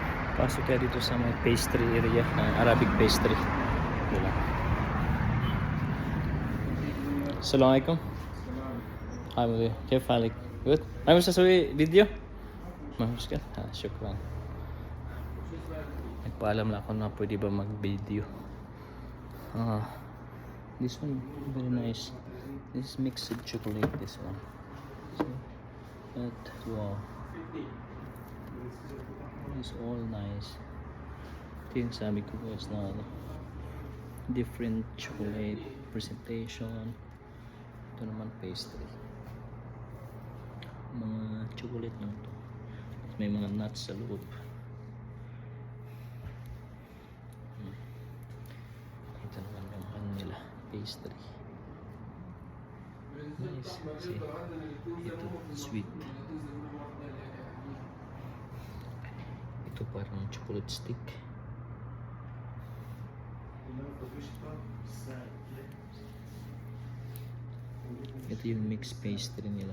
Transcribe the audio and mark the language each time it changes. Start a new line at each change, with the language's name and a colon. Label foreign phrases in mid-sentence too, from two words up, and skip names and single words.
Filipino: Pasok kaya dito sa may pastry area,
English: Arabic pastry.
Filipino: Wala.
Arabic: Assalamualaikum. Alhamdulillah. كيف حالك؟ Good. أنا مش أسوي فيديو؟ ما مشكلة. شكرا.
Filipino: Nagpaalam lang ako na pwede ba mag-video.
English: This one very nice. This mixed chocolate. This one. Wow. It's all nice.
Filipino: Ito yung sabi ko guys na
English: different chocolate presentation.
Filipino: Ito naman pastry. Mga chocolate lang to. May mga nuts sa loob. Ito naman yung ano nila, pastry.
English: Nice. See?
Filipino: Ito, sweet. Ito parang chocolate stick. Ito yung mixed pastry nila.